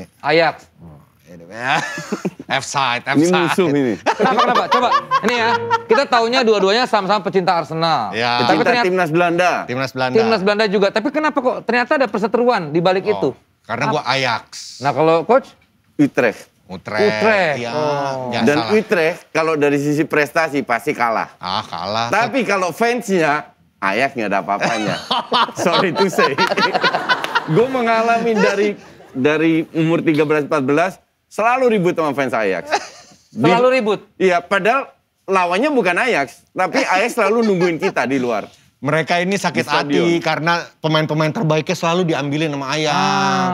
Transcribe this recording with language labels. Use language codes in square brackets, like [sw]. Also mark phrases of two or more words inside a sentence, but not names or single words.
[id] Ajax. F-side. Ini musuh ini. Kenapa? Coba, ini ya. Kita taunya dua-duanya sama-sama pecinta Arsenal. Ya. Tapi Pecinta ternyata timnas Belanda. Timnas Belanda. juga. Tapi kenapa kok ternyata ada perseteruan di balik itu? Karena gua Ajax. Nah kalau Coach? Utrecht. Utrecht. Utrecht. Ya, Oh. jangan Dan salah. Utrecht kalau dari sisi prestasi pasti kalah. Kalah. Tapi kalau fansnya, Ajax nggak ada apa-apanya. [en] Sorry to say. [id] Gue mengalami dari umur 13-14 selalu ribut sama fans Ajax. Selalu ribut? Iya, padahal lawannya bukan Ajax, tapi Ajax selalu nungguin kita di luar. Mereka ini sakit Di stadion. hati karena pemain-pemain terbaiknya selalu diambilin sama Ajax.